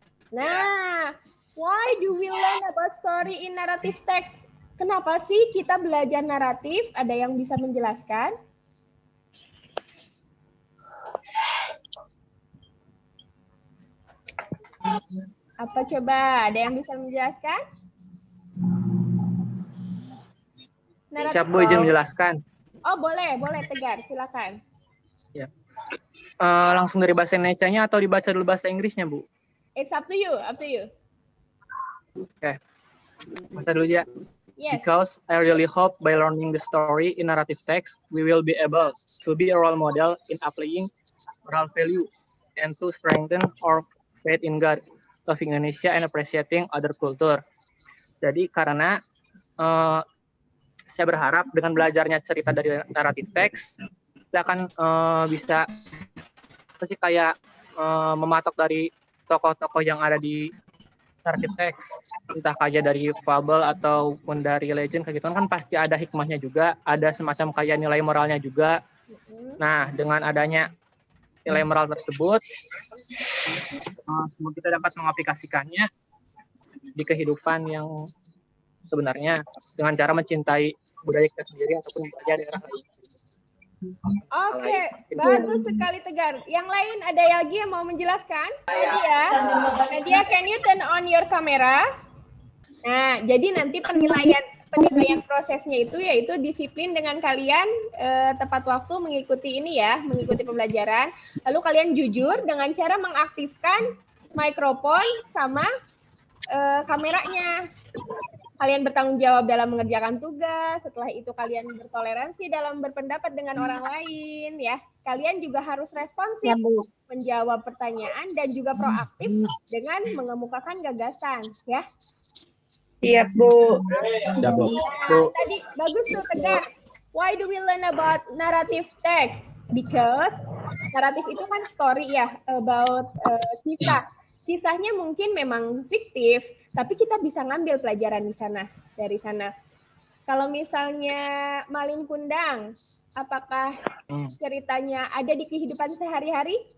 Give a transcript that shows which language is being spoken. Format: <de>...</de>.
<en>Nah, why do we learn about story in narrative text?</en> <id>Kenapa sih kita belajar naratif? Ada yang bisa menjelaskan? Apa coba? Ada yang bisa menjelaskan? Siap, Bu, izin menjelaskan. Oh, boleh Tegar, silakan. Ya. Langsung dari bahasa Indonesianya atau dibaca dulu bahasa Inggrisnya, Bu?</id> <en>It's up to you,</en> <id>Oke. Baca dulu ya.</id> <en>Yes. Because I really hope by learning the story in narrative text, we will be able to be a role model in applying moral value and to strengthen our faith in God, loving Indonesia and appreciating other culture.</en> <id>Jadi karena saya berharap dengan belajarnya cerita dari naratif teks, kita akan bisa kayak mematok dari tokoh-tokoh yang ada di narrative text, entah kayak dari fable ataupun dari legend kayak gitu kan pasti ada hikmahnya juga, ada semacam kayak nilai moralnya juga. Nah, dengan adanya nilai moral tersebut, semoga kita dapat mengaplikasikannya di kehidupan yang sebenarnya dengan cara mencintai budaya kita sendiri ataupun budaya daerah lain. Oke, bagus sekali Tegar. Yang lain ada lagi yang mau menjelaskan?</id> <en>Nadia, can you turn on your camera?</en> <id>Nah, jadi nanti penilaian prosesnya itu yaitu disiplin dengan kalian tepat waktu mengikuti ini ya, mengikuti pembelajaran. Lalu kalian jujur dengan cara mengaktifkan mikrofon sama kameranya. Kalian bertanggung jawab dalam mengerjakan tugas, setelah itu kalian bertoleransi dalam berpendapat dengan orang lain ya. Kalian juga harus responsif menjawab pertanyaan dan juga proaktif dengan mengemukakan gagasan ya. Iya, Bu. Nah, tadi bagus tuh Tegar.</id> <en>Why do we learn about narrative text?</en> <id>Because naratif itu kan story ya, about kisah. Kisahnya mungkin memang fiktif, tapi kita bisa ngambil pelajaran di sana, dari sana. Kalau misalnya Malin Kundang, apakah ceritanya ada di kehidupan sehari-hari?</id>